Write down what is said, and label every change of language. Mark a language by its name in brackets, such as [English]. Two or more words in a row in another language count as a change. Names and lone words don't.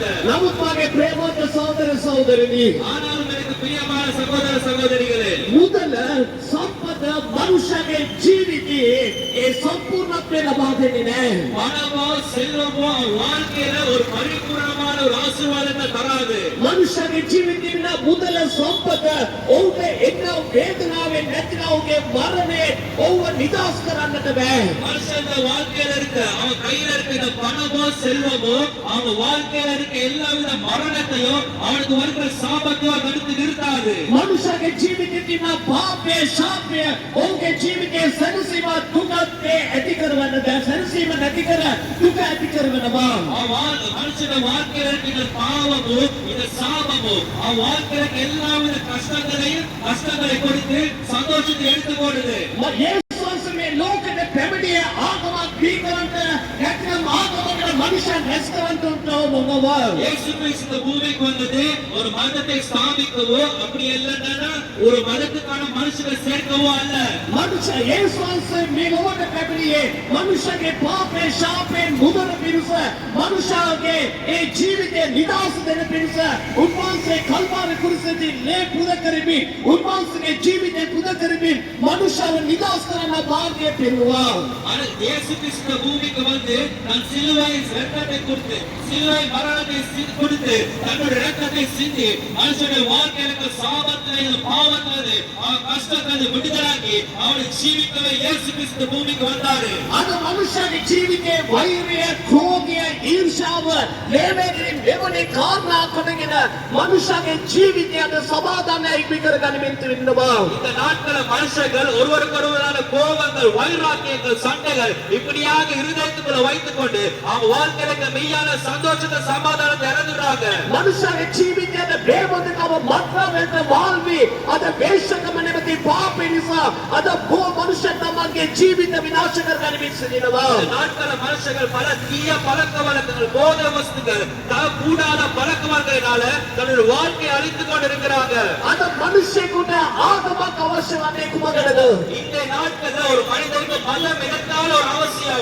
[Sinhala] නමුත් මාගේ ප්‍රේමවත් සහෝදර සහෝදරනි [Tamil] ஆனாலும் எனக்கு பிரியமான சகோதர சகோதரிகளே [Sinhala] මුදල සම්පත මනුෂ්‍යගේ ජීවිතයේ ඒ සම්පූර්ණත්වය ලබා දෙන්නේ නැහැ. [Tamil] பணமோ செல்வமோ வாழ்க்கையில ஒரு பரிபூர்ணமான ஒரு ஆசீர்வாதத்தை தராது. [Sinhala] මනුෂ්‍යගේ ජීවිතේ විනා මුදල සම්පත ඔහුට එන වේදනාවෙන් නැතිව ඔහුගේ මරණය ඔහුව නිදහස් කරන්නට බෑ. [Tamil] மனுஷன் வாழ்க்கையில இருக்க அவன் கையில இருக்க இந்த பணமோ செல்வமோ அவன் வாழ்க்கையில இருக்க எல்லாவித மரணத்தையும் அவனுக்கு வருகிற சாபத்தையும் தடுத்து நிறுத்தாது. [Sinhala] මනුෂ්‍යගේ ජීවිතේ තියෙන පාපය ශාපය ඔහුගේ ජීවිතයේ සැනසීම දුකත් ඇති කරවන්න බෑ. සැනසීම නැති කර දුක ඇති කරවනවා. [Tamil] மனுஷன் வாழ்க்கையில இருக்க இந்த பாவமோ இந்த சாபமோ அவன் வாழ்க்கையில இருக்க எல்லாவித கஷ்டங்களை கொடுத்து சந்தோஷத்தை எடுத்து போடுது. [Sinhala] යේසුස් මේ ලෝකෙට පැමිණිය ආගමක් බිහිකරන්න නැත්නම් ආගමකට මනුෂ්‍යයන් රැස් කරන්නට මොනවා. [Tamil] இயேசு கிறிஸ்து இந்த பூமிக்கு வந்தது ஒரு மதத்தை ஸ்தாபிக்கவோ அப்படி இல்லைன்னா ஒரு மதத்துக்கான மனுஷனை சேர்க்கவோ அல்ல. [Sinhala] මනුෂ්‍ය යේසුස් මේ ලෝකෙට පැමිණියේ මනුෂ්‍යගේ පාපේ ශාපයෙන් මුදන පිණිස මනුෂ්‍යගේ ඒ ජීවිතේ නිදහස් දෙන පිණිස උන්වහන්සේ කල්වාරි කුරුසේදී ලේ පුද කරමින් උන්වහන්සේගේ ජීවිතේ පුද කරමින් මනුෂ්‍යව නිදහස් කරන මාර්ගය පෙන්වුවා. [Tamil] இயேசு கிறிஸ்து பூமிக்கு வந்து தன் சிலுவை இரத்தத்தை கொடுத்து சிலுவை மரணத்தை கொடுத்து தன்னுடைய இரத்தத்தை சிந்தி மனுஷனுடைய வாழ்க்கையில சாபத்திலிருந்து பாவத்திலிருந்து அவன் கஷ்டத்திலிருந்து விடுதலாக்கி அவனை ஜீவிக்கவே இயேசு கிறிஸ்து பூமிக்கு வந்தாரு. [Sinhala] අද මනුෂ්‍යගේ ජීවිතේ වෛරය, ක්‍රෝධය, ඊර්ෂ්‍යාව ලේමේකින් මෙවැනි කාරණා කොටගෙන මනුෂ්‍යගේ ජීවිතය අද සමාදානය ඉක්මි කරගනිමින් තිබෙනවා. [Tamil] இந்த நாட்கள மனுஷர்கள் ஒருவருக்கொருவரான கோபங்கள் வைராக்கியங்கள் சண்டைகள் இப்படியாக இருதயத்துக்குள்ள வைத்துக் கொண்டு அவங்க வாழ்க்கையில இருக்க மெய்யான சந்தோஷத்தை சமாதானத்தை இழந்துடுறாங்க. [Sinhala] මනුෂ්‍යගේ ජීවිතයට බේබඳකම මත්‍රාවෙන්ට வாழ்வி අද වේශකම නැමැති පාපය නිසා අද බොහෝ මනුෂ්‍ය තමන්ගේ ජීවිත විනාශ කරගනිමින් සිටිනවා. [Tamil] இந்த நாட்கள மனுஷர்கள் பல தீய பழக்க வழக்கங்கள் போதை வஸ்துகள் கூடாத பழக்க வழக்கங்களால தன்னுடைய வாழ்க்கையை அழித்துக் கொண்டிருக்கிறாங்க. [Sinhala] අද මනුෂ්‍යයෙකුට ආගමක් අවශ්‍ය වන්නේ කුමකටද? [Tamil] இந்த நாட்கள்ல ஒரு மனிதனுக்கு மதம் எதற்கான ஒரு அவசியம்.